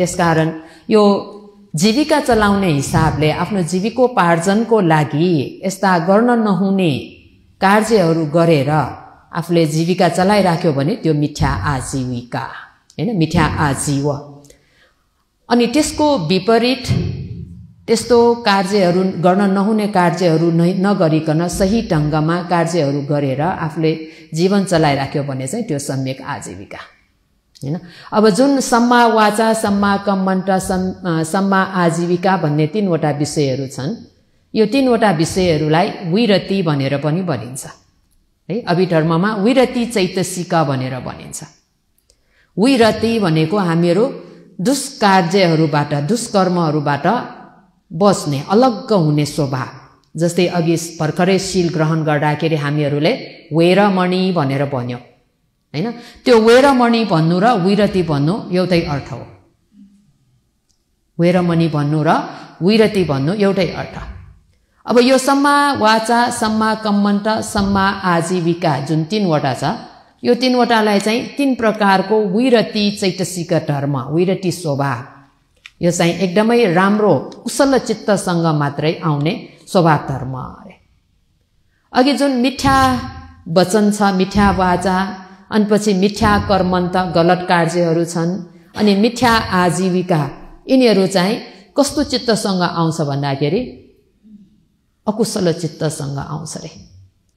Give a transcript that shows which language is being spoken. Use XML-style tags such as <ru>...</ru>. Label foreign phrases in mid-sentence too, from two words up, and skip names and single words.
<ne>त्यसकारण यो जीविका चलाउने हिसाबले आफ्नो जीविकोपार्जनको लागि यस्ता गर्न नहुने कार्यहरू गरेर आफूले जीविका चलाइराख्यो भने त्यो मिथ्या आजीविका, हैन, मिथ्या आजीव। अनि त्यसको विपरीत त्यस्तो कार्यहरू गर्न नहुने कार्यहरू नगरिकन सही ढङ्गमा कार्यहरू गरेर आफूले जीवन चलाइराख्यो भने चाहिँ त्यो सम्यक आजीविका, हैन। अब जुन</ne> <pi>सम्मा वाचा, सम्मा कम्मन्त, सम्मा आजीविका</pi> <ne>भन्ने 3वटा विषयहरू छन्, यो 3वटा विषयहरूलाई विरति भनेर पनि भनिन्छ, है। अभिधर्ममा विरति चैतसिक भनेर भनिन्छ। विरति भनेको हामीहरू दुष्कार्यहरूबाट दुष्कर्महरूबाट बस्ने अलग्ग हुने स्वभाव। जस्तै अघि भर्खरै शील ग्रहण गर्दाखेरि हामीहरूले वेरमणि भनेर भन्यौं हैन। त्यो वेरमणि भन्नु र विरति भन्नु एउटै अर्थ हो। वेरमणि भन्नु र विरति भन्नु एउटै अर्थ। अब यो</ne> <pi>सम्मा वाचा, सम्मा कम्मन्त, सम्मा आजीविका</pi> <ne>जुन 3वटा छ, यो 3वटालाई चाहिँ 3 प्रकारको विरति चैतसिक धर्म, विरति स्वभाव, यो चाहिँ एकदमै राम्रो कुशल चित्तसँग मात्रै आउने स्वभाव धर्म अरे। अघि जुन मिठा वचन छ, मिठा वाचा, अनि पछि मिठा कर्मन्त गलत कार्यहरू छन्, अनि मिठा आजीविका, यिनीहरू चाहिँ कस्तो चित्तसँग आउँछ भन्दाखेरि अकुशल चित्तसँग आउँछ रे है।</ne>